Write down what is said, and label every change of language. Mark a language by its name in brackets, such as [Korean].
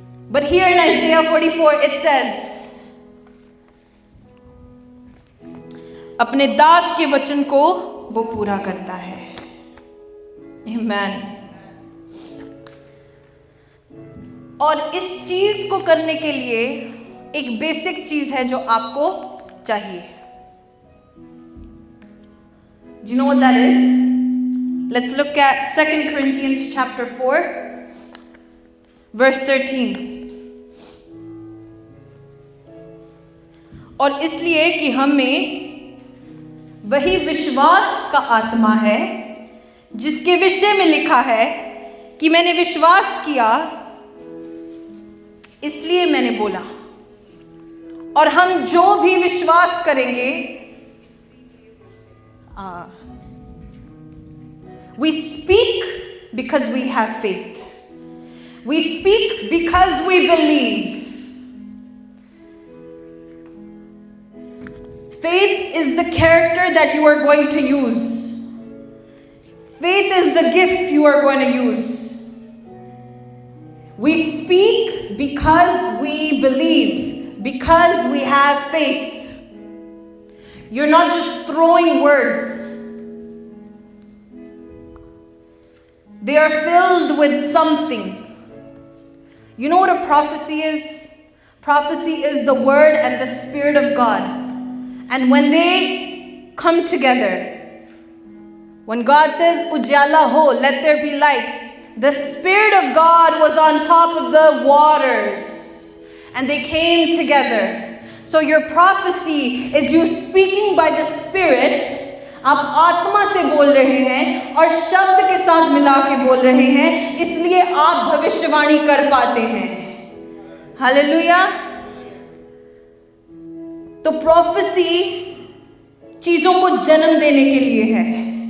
[English] But here in Isaiah 44 it says, [Hindi] अपने दास के वचन को वो पूरा करता है। [English] Amen. [Hindi] और इस चीज को करने के लिए एक बेसिक चीज है जो आपको चाहिए। [English] Do you know what that is? Let's look at 2 Corinthians chapter 4, verse 13. [Hindi] और इसलिए कि हमें वही विश्वास का आत्मा है जिसके विषय में लिखा है कि मैंने विश्वास किया इसलिए मैंने बोला। और हम जो भी विश्वास करेंगे, [English] we speak because we have faith. We speak because we believe. Faith is the character that you are going to use. Faith is the gift you are going to use. We speak because we believe, because we have faith. You're not just throwing words. They are filled with something. You know what a prophecy is? Prophecy is the word and the Spirit of God. And when they come together, when God says, [Hindi] Ujala ho, [English] let there be light, the Spirit of God was on top of the waters. And they came together. So your prophecy is you speaking by the Spirit. [Hindi] आप आत्मा से बोल रहे हैं और शब्द के साथ मिला के बोल रहे हैं, इसलिए आप भविष्यवाणी कर पाते हैं। हालेलुया। तो प्रोफेसी चीजों को जन्म देने के लिए है।